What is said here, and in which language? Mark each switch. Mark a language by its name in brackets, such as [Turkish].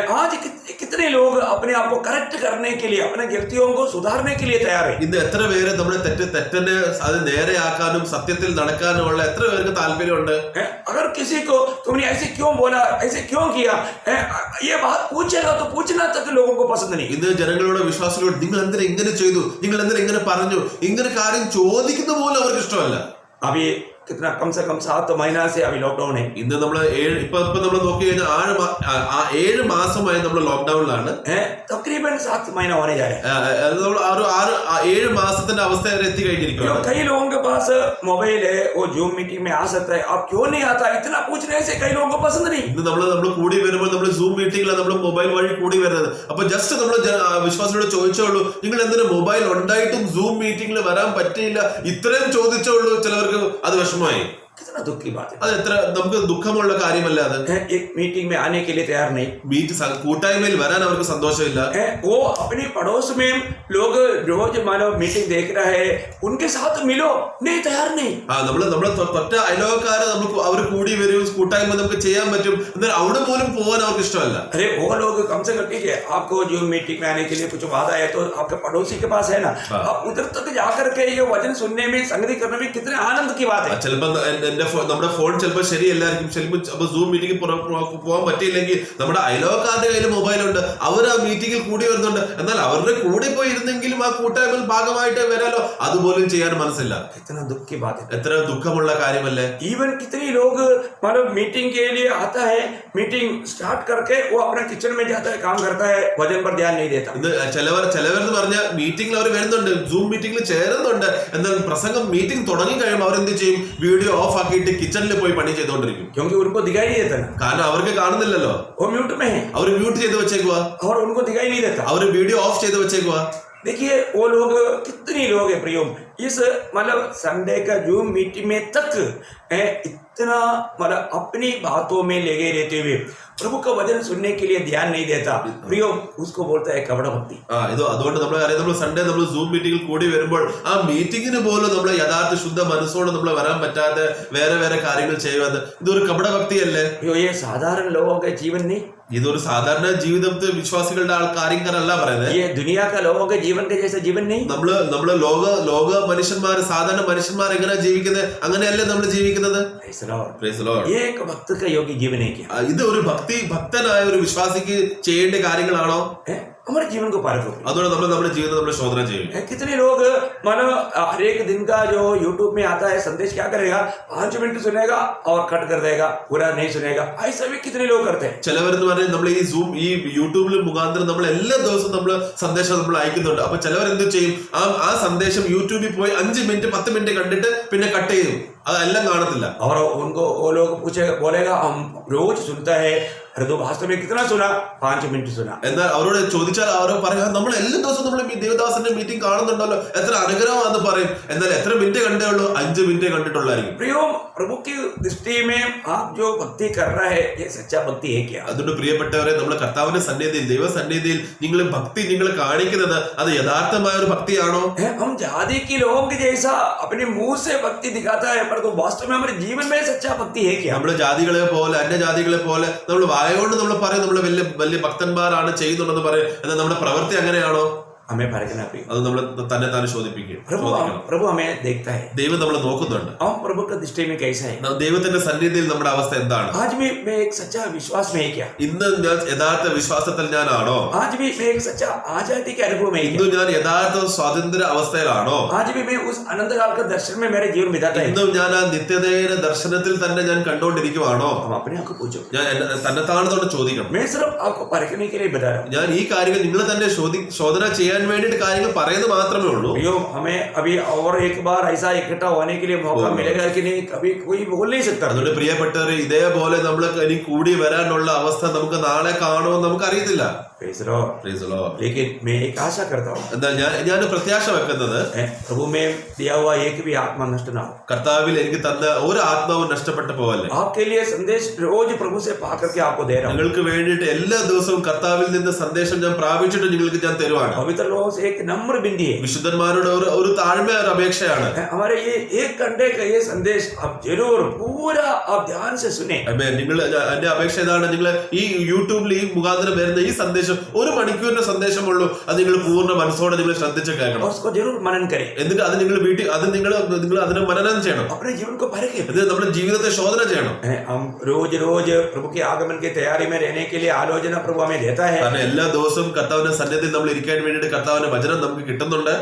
[Hindi] आज कितने लोग अपने आप को करेक्ट करने के लिए, अपने गलतियों को सुधारने के लिए तैयार है. [Malayalam] ഇന്ന് എത്ര പേര് നമ്മുടെ തെറ്റിനെ അത് നേരെയാക്കാനും സത്യത്തിൽ നടക്കാനുമുള്ള എത്ര പേർക്ക് താല്പര്യമുണ്ട്. [Hindi] अगर किसी को तुमने ऐसे क्यों बोला, ऐसे क्यों किया, ये बात पूछेगा तो पूछना तक लोगों को पसंद नहीं. [Malayalam] ഇന്ന് ജനങ്ങളോട് വിശ്വാസികളോട് നിങ്ങൾ എന്തിനാ ഇങ്ങനെ ചെയ്തു, നിങ്ങൾ എന്തിനാ ഇങ്ങനെ പറഞ്ഞു, ഇങ്ങനെ കാര്യം ചോദിക്കുന്ന പോലും അവർക്ക് ഇഷ്ടമല്ല. [Hindi] अभी कितना कम से कम 7 महीना से अभी लॉकडाउन है. [Malayalam] ഇന്ന് നമ്മൾ ഇപ്പൊ നമ്മൾ നോക്കി കഴിഞ്ഞാൽ 7 മാസമായി നമ്മൾ ലോക്ക്ഡൌണിലാണ്. [Hindi] तकरीबन 7 महीना होने जा रहे हैं. [Malayalam] നമ്മൾ 7 മാസത്തിന്റെ അവസ്ഥ വരെ എത്തി കഴിഞ്ഞിരിക്കുന്നു. [Hindi] कई लोगों के पास मोबाइल है, वो जूम मीटिंग में आ सकता है, आप क्यों नहीं आता, इतना पूछने से कई लोगों को पसंद नहीं. [Malayalam] ഇന്ന് നമ്മൾ കൂടി വരുമ്പോൾ നമ്മൾ സൂം മീറ്റിംഗിലാണ് നമ്മൾ മൊബൈൽ വഴി കൂടി വരുന്നത്. അപ്പൊ ജസ്റ്റ് നമ്മൾ വിശ്വാസികളോട് ചോദിച്ചോളൂ, നിങ്ങൾ എന്തിനാ മൊബൈൽ ഉണ്ടായിട്ടും സൂം മീറ്റിംഗിൽ വരാൻ പറ്റിയില്ല, ഇത്രയും ചോദിച്ചോളൂ. ചിലവർക്ക് അത് വിഷമമായി. [Hindi] कितना दुख की बात है. [Malayalam] അത് എത്ര നമുക്ക് ദുഃഖമുള്ള കാര്യമല്ല. അത് [Hindi] एक मीटिंग में आने के लिए तैयार नहीं, [Malayalam] കൂട്ടായ്മയിൽ വരാൻ അവർക്ക് സന്തോഷമില്ല. [Hindi] वो अपने पड़ोस में लोग रोज मानो मीटिंग देख रहा है, उनके साथ मिलो, नहीं तैयार नहीं. [Malayalam] നമ്മള് തൊട്ട അയലോക്കാരെ നമുക്ക് അവർ കൂടി വരും, കൂട്ടായ്മ നമുക്ക് ചെയ്യാൻ പറ്റും, എന്നാൽ അവിടെ പോലും പോകാൻ അവർക്ക് ഇഷ്ടമല്ല. [Hindi] अरे वो लोग कम से कम ठीक है, आपको जो मीटिंग में आने के लिए कुछ वादा है तो आपके पड़ोसी के पास है ना, आप उधर तक जाकर के ये वचन सुनने में, संगति करने में कितने आनंद की बात है. [Malayalam] ചിലപ്പോ നമ്മുടെ ഫോൺ ചിലപ്പോൾ ശരിയല്ലായിരിക്കും, ചിലപ്പോൾ സൂം മീറ്റിംഗ് പോകാൻ പറ്റിയില്ലെങ്കിൽ നമ്മുടെ അയലോക്കാരുടെ കയ്യിൽ മൊബൈൽ ഉണ്ട്, അവർ ആ മീറ്റിംഗിൽ കൂടി വരുന്നുണ്ട്, എന്നാൽ അവരുടെ കൂടെ പോയി ഇരുന്നെങ്കിലും ആ കൂട്ടായ്മയിൽ ഭാഗമായിട്ട് വരാലോ, അതുപോലും ചെയ്യാൻ മനസ്സില്ല. [Hindi] कितना दुख की बात है. [Malayalam] എത്ര ദുഃഖമുള്ള കാര്യമല്ലേ. [Hindi] इवन कितने लोग मतलब मीटिंग के लिए आता है, मीटिंग स्टार्ट करके वो अपना किचन में जाता है, काम करता है, वचन पर ध्यान नहीं देता. [Malayalam] ഇത് ചിലവരെന്ന് പറഞ്ഞാൽ മീറ്റിംഗിൽ അവർ വരുന്നുണ്ട്, സൂം മീറ്റിംഗിൽ ചേരുന്നുണ്ട്, എന്നാൽ പ്രസംഗം മീറ്റിംഗ് തുടങ്ങി കഴിയുമ്പോൾ അവരെന്ത് ചെയ്യും, വീഡിയോ ഓഫ് ആക്കിയിട്ട് കിച്ചണിൽ പോയി പണി ചെയ്തുകൊണ്ടിരിക്കും. [Hindi] क्योंकि उनको दिखाई नहीं देता ना, [Malayalam] കാരണം അവർക്ക് കാണുന്നില്ലല്ലോ, [Hindi] वो म्यूट में है, [Malayalam] അവർ മ്യൂട്ട് ചെയ്ത് വെച്ചേക്കുക, [Hindi] और उनको दिखाई नहीं देता. [Malayalam] അവർ വീഡിയോ ഓഫ് ചെയ്ത് വെച്ചേക്കുക. [Hindi] देखिए वो लोग कितने लोग हैं प्रियो, इस मतलब संडे का जूम मीटिंग में तक इतना मतलब अपनी बातों में लगे रहते हुए प्रभु का वचन सुनने के लिए ध्यान नहीं देता. प्रियो उसको बोलता है कपड़ा भक्ति. [Malayalam] ഇത് അതുകൊണ്ട് നമ്മൾ അറിയാം, നമ്മൾ സൺഡേ നമ്മൾ സൂം മീറ്റിംഗിൽ കൂടി വരുമ്പോൾ ആ മീറ്റിംഗിന് പോലും നമ്മൾ യഥാർത്ഥ ശുദ്ധ മനസ്സോടെ നമ്മൾ വരാൻ പറ്റാതെ വേറെ കാര്യങ്ങൾ ചെയ്യുന്നത് ഇതൊരു കപടഭക്തിയല്ലേ. [Hindi] ये साधारण लोगों के जीवन नहीं, [Malayalam] ഇതൊരു സാധാരണ ജീവിതത്തിൽ വിശ്വാസികളുടെ കാര്യക്കാരല്ല പറയുന്നത്. [Hindi] ये दुनिया का लोगों के जीवन के जैसा जीवन नहीं. [Malayalam] നമ്മള് ലോക മനുഷ്യന്മാര് സാധാരണ മനുഷ്യന്മാർ എങ്ങനെ ജീവിക്കുന്നത് അങ്ങനെയല്ലേ നമ്മൾ ജീവിക്കുന്നത്. [English] Praise the Lord. Praise the Lord. [Hindi] ये एक भक्त का योग्य जीवन है क्या? [Malayalam] ഇത് ഒരു ഭക്തനായ ഒരു വിശ്വാസിക്ക് ചെയ്യേണ്ട കാര്യങ്ങളാണോ? [Hindi] हमारे जीवन को पार करो. [Malayalam] അതുകൊണ്ട് നമ്മൾ നമ്മുടെ ജീവിതം നമ്മൾ ശോധന ചെയ്യും. [Hindi] कितने लोग मानो हर एक दिन का जो यूट्यूब में आता है संदेश क्या करेगा, 5 मिनट सुनेगा और कट कर देगा, पूरा नहीं सुनेगा. ऐसा भी कितने लोग करते हैं. [Malayalam] ചിലവരെന്ന് പറഞ്ഞാൽ നമ്മൾ ഈ യൂട്യൂബിൽ മുഖാന്തരം നമ്മൾ എല്ലാ ദിവസവും നമ്മൾ സന്ദേശം നമ്മൾ അയക്കുന്നുണ്ട്. അപ്പൊ ചിലവർ എന്ത് ചെയ്യും, ആ സന്ദേശം യൂട്യൂബിൽ പോയി 5 മിനിറ്റ് 10 മിനിറ്റ് കണ്ടിട്ട് പിന്നെ കട്ട് ചെയ്യും, അതെല്ലാം കാണത്തില്ല. [Hindi] और उनको वो लोग बोलेगा हम रोज सुनता है, अरे तो वास्तव में कितना सुना, 5 मिनट सुना. [Malayalam] എന്നാൽ അവരോട് ചോദിച്ചാൽ അവർ പറയാം നമ്മൾ എല്ലാ ദിവസവും നമ്മൾ ദേവദാസന്റെ മീറ്റിംഗ് കാണുന്നുണ്ടല്ലോ, എത്ര അനുഗ്രഹമാണെന്ന് പറയും. എന്നാൽ എത്ര മിനിറ്റ് കണ്ടേ ഉള്ളൂ? 5 മിനിറ്റ് കണ്ടിട്ടുള്ളായിരിക്കും. [Hindi] प्रियो, प्रभु की दृष्टि में आप जो भक्ति कर रहा है ये सच्चा भक्ति है क्या? [Malayalam] അതുകൊണ്ട് പ്രിയപ്പെട്ടവരെ, നമ്മുടെ കർത്താവിന്റെ സന്നിധിയിൽ ദൈവസന്നിധിയിൽ നിങ്ങൾ ഭക്തി നിങ്ങൾ കാണിക്കുന്നത് അത് യഥാർത്ഥമായ ഒരു ഭക്തിയാണോ? [Hindi] हम जाति के लोगों के जैसा अपने मुंह से भक्ति दिखाता है, पर तो वास्तव में हमारे जीवन में सच्चा भक्ति है क्या? [Malayalam] നമ്മള് ജാതികളെ പോലെ അന്യജാതികളെ പോലെ നമ്മൾ വായോണ്ട് നമ്മൾ പറയും നമ്മൾ വലിയ ഭക്തന്മാരാണ് ചെയ്യുന്നുണ്ടെന്ന് പറയും. എന്നാൽ നമ്മുടെ പ്രവൃത്തി അങ്ങനെയാണോ? [Hindi] हमें परखना भी. [Malayalam] അത് നമ്മൾ തന്നെ താൻ ശോധിപ്പിക്കും. [Hindi] प्रभु हमें देखता है. [Malayalam] ദൈവം നമ്മളെ നോക്കുന്നുണ്ട്. [Hindi] हम प्रभु का दृष्टि में कैसा है? [Malayalam] ദൈവത്തിന്റെ സന്നിധിയിൽ നമ്മുടെ അവസ്ഥ എന്താണ്? [Hindi] आज भी मैं एक सच्चा विश्वास में है क्या? [Malayalam] ഇന്ന് ഞാൻ യഥാർത്ഥ വിശ്വാസത്തിൽ ഞാനാണോ? [Hindi] आज भी मैं एक सच्चा आजादी के अनुभव में है [Malayalam] ഇന്ന് [Hindi] क्या? [Malayalam] ഞാൻ യഥാർത്ഥ സ്വാതന്ത്ര്യ അവസ്ഥയിലാണോ? [Hindi] आज भी मैं उस अनंत काल का दर्शन में मेरे जीवन बिताता है. [Malayalam] ഇന്നും ഞാൻ ആ നിത്യതയുടെ ദർശനത്തിൽ തന്നെ ഞാൻ കണ്ടുകൊണ്ടിരിക്കുവാണോ? [Hindi] हम अपने आप को पूछो. [Malayalam] ഞാൻ തന്നെത്താണത്തോടെ ചോദിക്കണം. [Hindi] मैं सिर्फ आपको परखने के लिए बता रहा हूँ. [Malayalam] ഞാൻ ഈ കാര്യങ്ങൾ നിങ്ങൾ തന്നെ ശോധന ചെയ്യാൻ വേണ്ടിയിട്ട് കാര്യങ്ങൾ പറയുന്നത് മാത്രമേ ഉള്ളൂ. [Hindi] भैया हमें अभी और एक बार ऐसा इकट्ठा होने के लिए मौका मिलेगा कि नहीं, कभी कोई बोल नहीं सकता. [Malayalam] അതുകൊണ്ട് പ്രിയപ്പെട്ടവർ, ഇതേപോലെ നമ്മൾ ഇനി കൂടി വരാനുള്ള അവസ്ഥ നമുക്ക് നാളെ കാണുമെന്ന് നമുക്ക് അറിയത്തില്ല. [English] Praise the Lord. [Hindi] लेकिन मैं एक आशा करता हूँ, [Malayalam] എന്നാൽ ഞാൻ പ്രത്യാശ വെക്കുന്നത് [Hindi] प्रभु में दिया हुआ एक भी आत्मा नष्ट ना हो. [Malayalam] കർത്താവിൽ എനിക്ക് തന്ന ഒരു ആത്മാവും നഷ്ടപ്പെട്ടു പോവല്ലേ. [Hindi] आपके लिए संदेश रोज प्रभु से पा करके आपको दे रहा हूँ. [Malayalam] നിങ്ങൾക്ക് വേണ്ടിയിട്ട് എല്ലാ ദിവസവും കർത്താവിൽ നിന്ന് സന്ദേശം ഞാൻ പ്രാപിച്ചിട്ട് നിങ്ങൾക്ക് ഞാൻ തരുവാണ്. [Hindi] पवित्र लोगों से एक नम्र विनती है. [Malayalam] വിശുദ്ധന്മാരുടെ ഒരു താഴ്മ ഒരു അപേക്ഷയാണ്. [Hindi] हमारे ये 1 घंटे का ये संदेश आप जरूर पूरा आप ध्यान से सुने. [Malayalam] നിങ്ങൾ എന്റെ അപേക്ഷ ഇതാണ്, നിങ്ങൾ ഈ യൂട്യൂബിൽ ഈ മുഖാന്തരം വരുന്ന ഈ സന്ദേശം 1 മണിക്കൂറിന്റെ സന്ദേശമുള്ളൂ, അത് നിങ്ങൾ പൂർണ്ണ മനസ്സോടെ നിങ്ങൾ ശ്രദ്ധിച്ച് കേൾക്കണം. [Hindi] और उसको जरूर मनन करें. [Malayalam] എന്നിട്ട് അത് നിങ്ങൾ വീട്ടിൽ നിങ്ങൾ അതിനെ മനനം ചെയ്യണം. [Hindi] अपने जीवन को परखें. [Malayalam] ഇത് നമ്മുടെ ജീവിതത്തെ ശോധന ചെയ്യണം. [Hindi] हम रोज प्रभु के आगमन की तैयारी में रहने के लिए आलोचना प्रभु हमें देता है. [Malayalam] കാരണം എല്ലാ ദിവസവും കർത്താവിന്റെ സന്നിധിയിൽ നമ്മൾ ഇരിക്കാൻ വേണ്ടിയിട്ട് കർത്താവിന്റെ വചനം നമുക്ക് കിട്ടുന്നുണ്ട്.